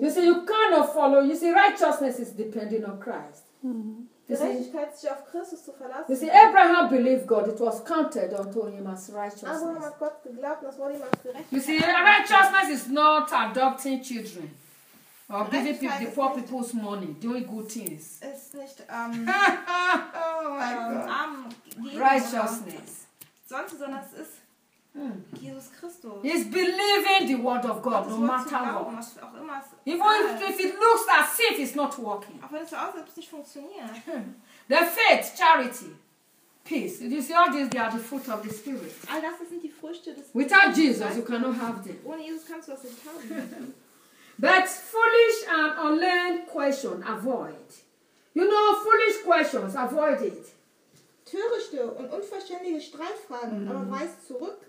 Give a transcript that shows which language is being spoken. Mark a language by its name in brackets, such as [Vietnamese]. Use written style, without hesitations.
[English] You see, you cannot follow. You see, righteousness is depending on Christ. [German] Gerechtigkeit, sich auf Christus zu verlassen. [English] You see, Abraham believed God. It was counted unto him as righteousness. [German] Abraham hat Gott geglaubt, das wurde ihm als gerecht. [English] You see, righteousness is not adopting children or giving the poor people's money, doing good things. [German] Es ist nicht [English] righteousness. [German] Sondern es ist Jesus Christus. [English] He's believing the word of God, no matter [German] glauben, [English] what. [German] Was auch immer es [English] even [German] ist. [English] If it looks as if it's not working. [German] Auch wenn es so aussieht, ob es nicht funktioniert. [English] The faith, charity, peace. You see, all these, they are the fruit of the Spirit. [German] All das sind die Früchte des [English] without Jesus, you cannot have them. [German] Ohne Jesus kannst du das nicht haben. [English] But foolish and unlearned questions avoid. You know, foolish questions avoid it. [German] Törichte und unverständliche Streitfragen, aber weist zurück.